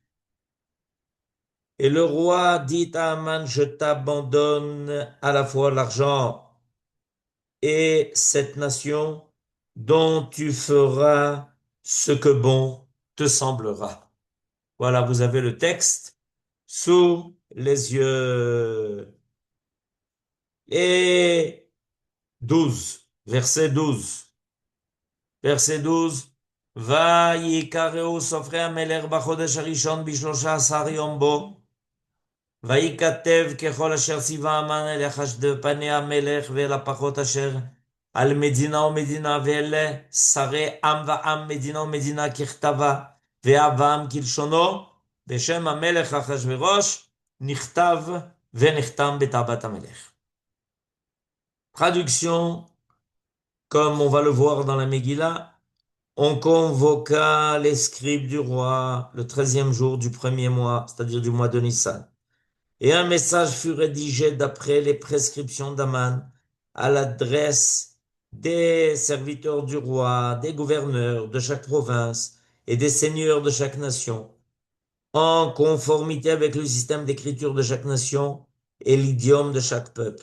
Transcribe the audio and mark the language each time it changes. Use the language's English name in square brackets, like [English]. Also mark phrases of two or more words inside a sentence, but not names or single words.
[French] Et le roi dit à Haman, je t'abandonne à la fois l'argent et cette nation dont tu feras ce que bon te semblera. Voilà, vous avez le texte sous les yeux. Et 12, verset 12. Verset 12. [Hebrew] ויקראו סופרי המלך בחודש הראשון בשלושה עשר יום בו, וייכתב ככל אשר ציווה המן אל פני המלך ואל הפחות אשר על מדינה ומדינה ואל שרי עם ועם מדינה ומדינה ככתבה והבם כלשונו בשם המלך אחשוורוש נכתב ונחתם בטבעת המלך. [French] Traduction, comme on va le voir dans la Megillah, on convoqua les scribes du roi le 13e jour du premier mois, c'est-à-dire du mois de Nissan. Et un message fut rédigé d'après les prescriptions d'Aman à l'adresse des serviteurs du roi, des gouverneurs de chaque province et des seigneurs de chaque nation, en conformité avec le système d'écriture de chaque nation et l'idiome de chaque peuple.